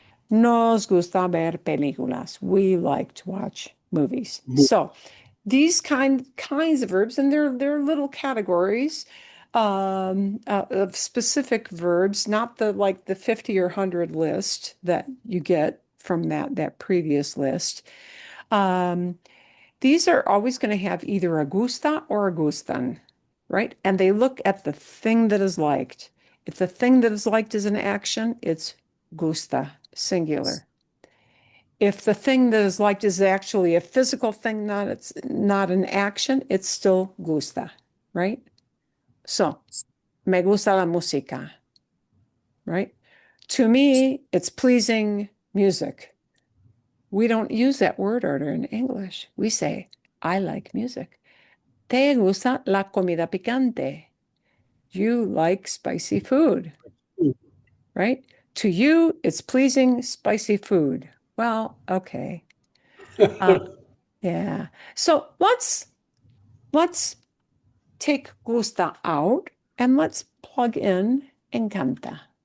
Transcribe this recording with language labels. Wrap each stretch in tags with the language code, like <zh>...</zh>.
<es>Nos gusta ver películas.</es> <en>We like to watch movies. So these kinds of verbs, and they're little categories of specific verbs, not the 50 or 100 list that you get from that previous list. These are always going to have either a gusta or a gustan, right? And they look at the thing that is liked. If the thing that is liked is an action, it's gusta, singular. If the thing that is liked is actually a physical thing, it's not an action, it's still gusta, right? So,</en> <es>me gusta la música,</es> <en>right? To me, it's pleasing music. We don't use that word order in English. We say, I like music.</en> <es>¿Te gusta la comida picante?</es> <en>You like spicy food, right? To you, it's pleasing, spicy food. Well, okay. Yeah. So let's take gusta out and let's plug in encanta.</en>